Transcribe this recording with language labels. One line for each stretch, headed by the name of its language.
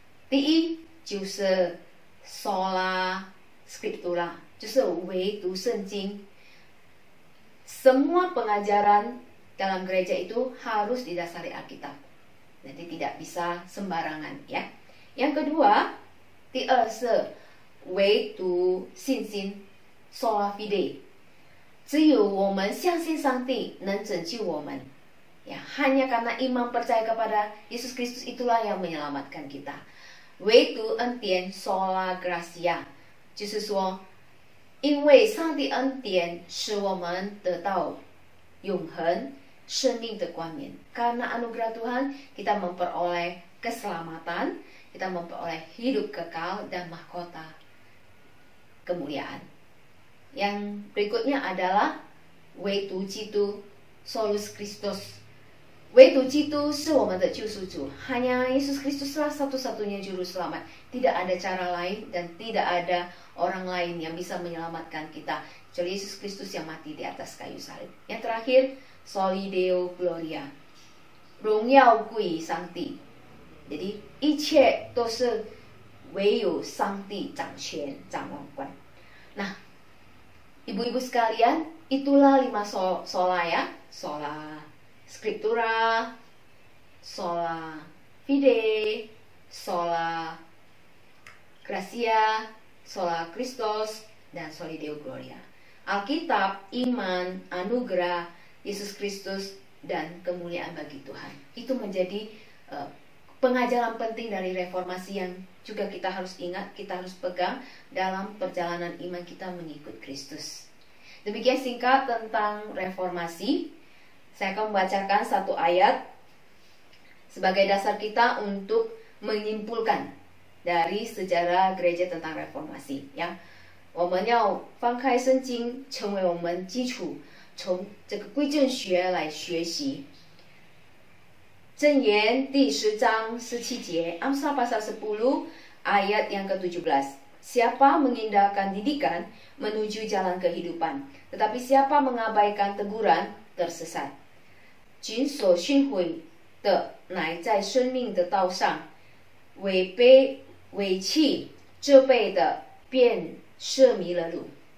Chinese: 第一就是 sola scriptura， 就是唯读圣经。
Indonesian: Semua pengajaran dalam gereja itu harus didasari Alkitab. Jadi tidak bisa sembarangan, ya. Yang kedua,
Chinese: 第二是唯读信心
Indonesian: sola fide，
Chinese: 只有我们相信上帝能拯救我们，
Indonesian: ya, hanya karena iman percaya kepada Yesus Kristus itulah yang menyelamatkan kita.
Chinese: 唯独恩典 sola gracia， 就是说因为上帝恩典使我们得到永恒生命的冠冕.
Indonesian: Karena anugerah Tuhan kita memperoleh keselamatan, kita memperoleh hidup kekal dan mahkota kemuliaan. Yang berikutnya adalah 唯独基督 solus Christus.
Chinese: 唯独基督是我们的救赎主,
Indonesian: hanya Yesus Kristuslah satu-satunya juru selamat. Tidak ada cara lain dan tidak ada orang lain yang bisa menyelamatkan kita kecuali Yesus Kristus yang mati di atas kayu salib. Yang terakhir, Soli Deo Gloria,
Chinese: 荣耀归上帝. Jadi 一切都是唯有上帝掌权掌管.
Indonesian: Nah, ibu-ibu sekalian, itulah 5 sola, ya. Sola scriptura, sola fide, sola gracia, sola Christus, dan soli Deo Gloria. Alkitab, iman, anugerah, Yesus Kristus, dan kemuliaan bagi Tuhan. Itu menjadi pengajaran penting dari reformasi yang juga kita harus ingat, kita harus pegang dalam perjalanan iman kita mengikut Kristus. Demikian singkat tentang reformasi. Saya akan membacakan 1 ayat sebagai dasar kita untuk menyimpulkan dari sejarah gereja tentang reformasi, ya.
Chinese: 我们要翻开圣经，成为我们基础，从这个归正学来学习。箴言第10章17节,
Indonesian: Amsal pasal 10 ayat yang ke-17. Siapa mengindahkan didikan menuju jalan kehidupan, tetapi siapa mengabaikan teguran tersesat.
Chinese: 谨守训诲的乃在生命的道上，违弃这辈的便涉迷了路.